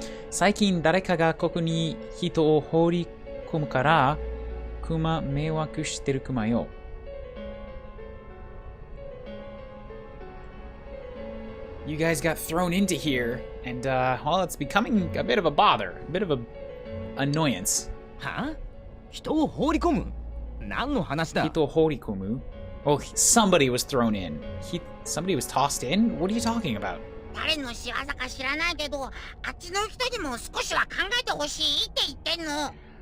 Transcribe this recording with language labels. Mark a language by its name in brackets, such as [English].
[Japanese] 最近誰かがここに人を放り込むからクマ迷惑してるクマよ。 [English] You guys got thrown into here, and, well, it's becoming a bit of a bother. A bit of a annoyance. [Japanese] は？人を放り込む？何の話だ？人を放り込む? [English] Oh, somebody was thrown in. Somebody was tossed in? What are you talking about? [Japanese] 誰の仕業か知らないけど、あっちの人にも少しは考えてほしいって言ってんの。